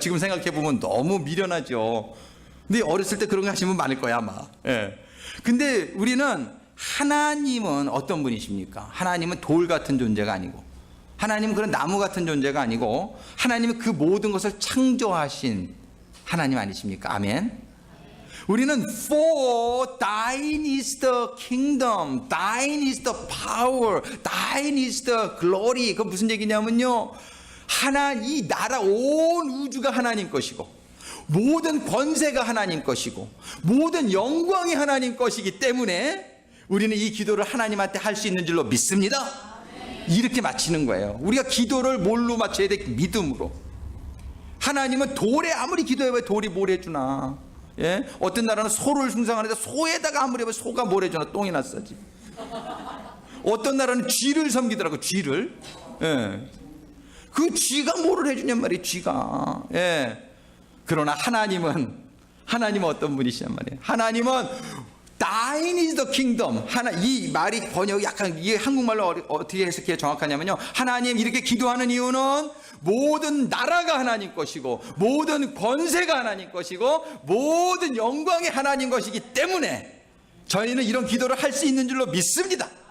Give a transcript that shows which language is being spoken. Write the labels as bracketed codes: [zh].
[ko] 지금 생각해보면 너무 미련하죠. 근데 어렸을 때 그런 거 하시면 많을 거야, 아마. 예. 근데 우리는, 하나님은 어떤 분이십니까? 하나님은 돌 같은 존재가 아니고, 하나님은 그런 나무 같은 존재가 아니고, 하나님은 그 모든 것을 창조하신 하나님 아니십니까? 아멘. 우리는 [en] for thine is the kingdom, thine is the power, thine is the glory. [ko] 그건 무슨 얘기냐면요, 이 나라 온 우주가 하나님 것이고, 모든 권세가 하나님 것이고, 모든 영광이 하나님 것이기 때문에 우리는 이 기도를 하나님한테 할 수 있는 줄로 믿습니다. 이렇게 마치는 거예요. 우리가 기도를 뭘로 마쳐야 돼? 믿음으로. 하나님은 돌에 아무리 기도해봐야 돌이 뭘 해주나. 예? 어떤 나라는 소를 숭상하는데 소에다가 아무리 해봐 소가 뭘 해주나, 똥이나 싸지. 어떤 나라는 쥐를 섬기더라고, 쥐를. 예. 그 쥐가 뭐를 해주냔 말이에요, 쥐가. 예. 그러나 하나님은 어떤 분이시냔 말이에요. 하나님은 [en] Thine is the kingdom. [ko] 이 말이 번역이 약간, 이게 한국말로 어떻게 해석해야 정확하냐면요, 하나님 이렇게 기도하는 이유는 모든 나라가 하나님 것이고, 모든 권세가 하나님 것이고, 모든 영광이 하나님 것이기 때문에 저희는 이런 기도를 할 수 있는 줄로 믿습니다.